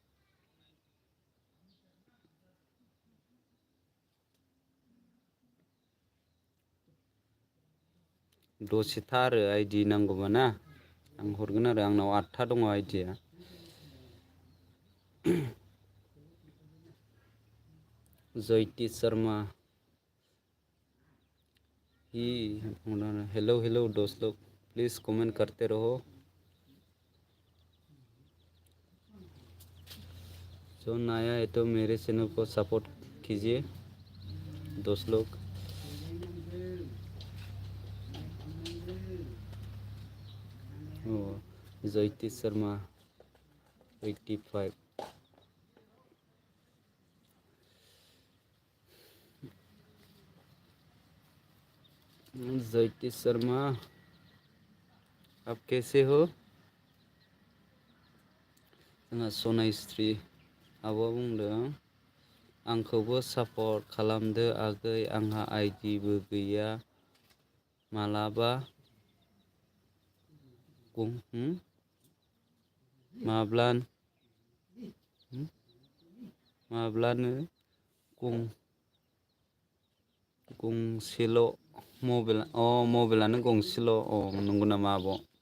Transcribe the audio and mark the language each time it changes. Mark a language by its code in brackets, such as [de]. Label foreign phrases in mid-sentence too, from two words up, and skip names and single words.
[brx] दसे था आरो आइडि नांगौबा ना आं हरगोन आरो आंनाव 8था दङ आइडिया। [hi] जयति शर्मा ही हेलो हेलो दोस्त लोग प्लीज़ कमेंट करते रहो। जो नया है तो मेरे चैनल को सपोर्ट कीजिए दोस्त लोग। जयति शर्मा 85 जयति शर्मा आप कैसे हो? [brx] जोंहा सनायस्रि आब'आ बुंदों आंखौबो सापर्ट खालामदो आगै आंहा आइडिबो गैया मालाबा माब्लानो गंसेल' मबाइलानो गंसेल' नंगौ नामा आब'?